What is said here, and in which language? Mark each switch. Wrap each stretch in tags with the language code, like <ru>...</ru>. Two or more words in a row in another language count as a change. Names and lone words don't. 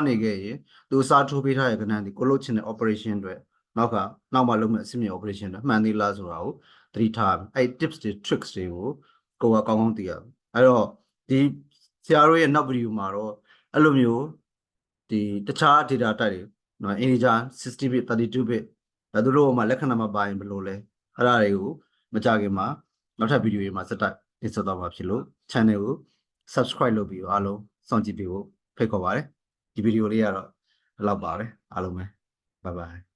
<my>နေခဲ့ရင်သူစားထိုးပေးထားတဲ့ကဏ္ဍဒီကိုလိုချင်တဲ့ operation တွေနောက်မှလုပ်မယ့်အဆင့်မြင့် operation တွေမှန်သေးလားဆိုတာကို သတိထားရမယ်အဲ့ tips တွေ tricks တွေကိုကောင်းကောင်းသိရမယ်အဲ့တော့ဒီဆရာတို့ရဲ့နောက်ဗီဒီယိုမှာတော့အဲ့လိုမျိုးဒီတခြား</my> <en>data type</en> <my>တွေနော် integer 60 bit 32 bit ဒါတို့မှာလက္ခဏာမပါရင်ဘယ်လိုလဲအဲ့ဒါတွေကိုမကြခင်မှာနောက်ထပ်ဗီဒီယိုတွေမှာစက်တိုက်တင်ဆက်သွားမှာဖြစ်လို့ channel ကို subscribe လုပ်ပြီးအားလုံးစောင့်ကြည့်ပေးဖို့ဖိတ်ခေါ်ပါတယ်ဒီဗီဒီယိုလေးကတော့ဒီလောက်ပါပဲအားလုံးပဲ</my> <en>bye bye</en>